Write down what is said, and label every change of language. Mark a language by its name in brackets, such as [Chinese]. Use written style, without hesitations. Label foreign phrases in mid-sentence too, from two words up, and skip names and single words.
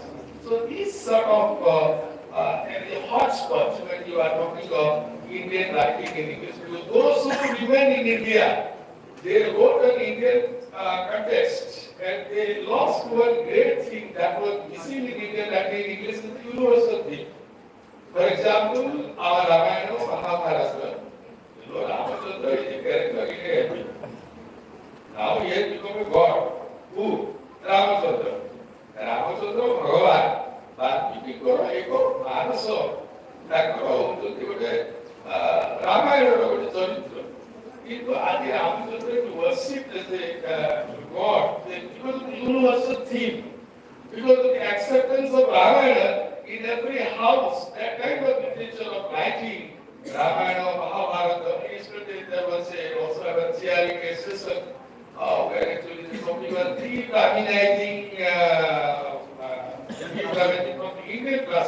[English] So these sort of hotspots when you are talking of Indian writing in English, because those who remain in India, they wrote an Indian context, and they lost one great thing that was missing in Indian writing in English, is the universal thing. For example, our Ramayana, Mahabharata. You know, Ramachandra is a character in a epic. Now he has become a god. Who? Ramachandra. Ramachandra Bhagavan. [Odia] ବାଲ୍ମୀକିଙ୍କର ଏକ ମାନସ ତାଙ୍କର ହେଉଛନ୍ତି ଗୋଟେ ରାମାୟଣର ଗୋଟେ ଚରିତ୍ର କିନ୍ତୁ ଆଜି [English] ରାମଚନ୍ଦ୍ର worship as a god because of the universal theme, because of the acceptance of Ramayana in every house, that kind of literature of writing Ramayana, Mahabharata. Yesterday there was also a cheering session where actually the topic was decolonizing from the Indian class.